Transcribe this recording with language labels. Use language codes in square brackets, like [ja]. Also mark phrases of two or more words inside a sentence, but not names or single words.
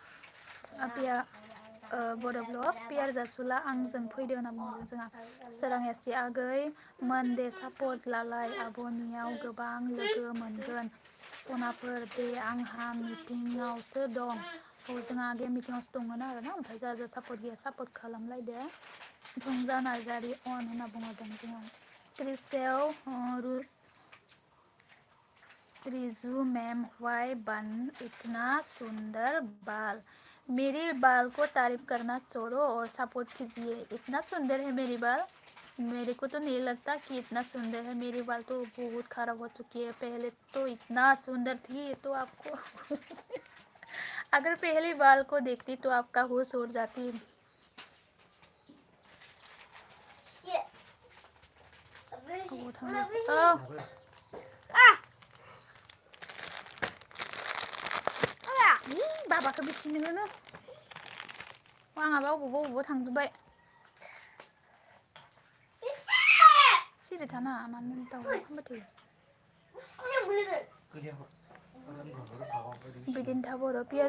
[brx] बड' ब्लग पियार जासुला आंजों फैदो होनना बुंहरदों जोंहा सोरां एसटि आगै मोनदे सापर्ट लालाय आब'नियाव गोबां लोगो मोनगोन सनाफोर दे आंहा मिटिंआवसो दं जोंहा आगैया मिटिंआवसो दंमोन आरोना ओमफ्राय जा सापर्ट गैया सापर्ट खालामलायदो फुंजा नार्जारि अन होनना बुंहरदों जोंहा क्रिसेव [hi] रिजु मैम वाई बन इतना सुंदर बाल मेरे बाल को तारीफ करना छोड़ो और सपोर्ट कीजिए इतना सुंदर है मेरी बाल मेरे को तो नहीं लगता कि इतना सुंदर है मेरी बाल तो बहुत खराब हो चुकी है पहले तो इतना सुंदर थी तो आपको अगर पहले बाल को देखती तो आपका होश उड़ जाती [brx] बाबाखौ बिसिनोनो आंहाबा अबावबा थांजोब्बाय सिरि थाना मानो दावराव खालामबाय थायो बिदिन्था बर' पियार